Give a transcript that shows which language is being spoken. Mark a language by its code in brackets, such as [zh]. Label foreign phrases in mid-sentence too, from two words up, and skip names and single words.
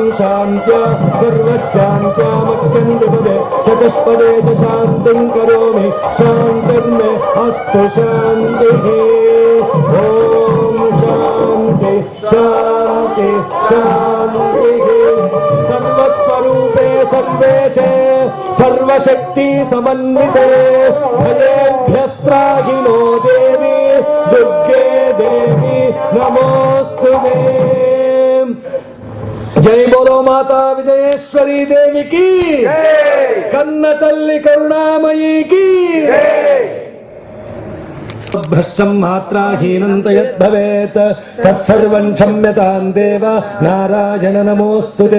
[sa] शान्त्या सर्वशान्त्यामत्यन्तिपदे चतुष्पदे च शान्तिं करोमि शान्तिर्मे अस्तु शान्तिः ॐ शान्ति शान्ति शान्तिः सर्वस्वरूपे सर्वेशे सर्वशक्ति समन्विते भयेभ्यस्त्राहिनो देवी दुर्गे देवी नमोऽस्तुते [hi] जय बोलो [te] మాతా విజయేశ్వరీ దేవికి, కన్న తల్లి కరుణామయీకి. [sa] భ్రష్టం మాత్రాహీనం యద్భవేత్ తత్సర్వం క్షమ్యతాం దేవ నారాయణ నమోస్తుతే.